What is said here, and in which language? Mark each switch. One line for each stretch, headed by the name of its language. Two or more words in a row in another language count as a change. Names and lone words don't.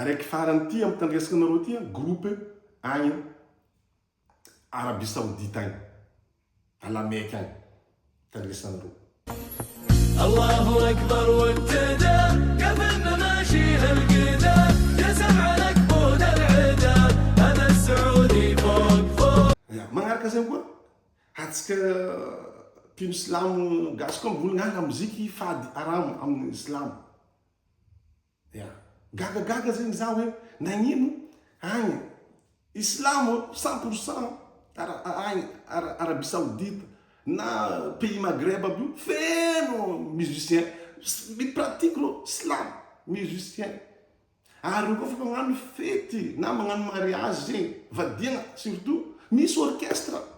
Malagasy: farany ty amin'ny tandresaka anareo ty groupe agny Arabie Saoudite agny ala Mecque agny tandresanareo.
Arabic: الله أكبر وابتدى قبلنا ماشي هالقدام جسم على كبود العدا هذا السعودي فوق فوق.
Malagasy: Magnaraka zay koa hatsika mpino silamo gasy koa mivolagna agny moziky fady aramo amin'ny silamo. Gagagaga zegny za hoe nagnino agny islamo 100% agny Arabie Saoudite na pays Maghreb aby io feno musicien mipratique lo islam musicien ary koa fa magnano fety na magnano mariage zegny vadiagna surtout misy orchestre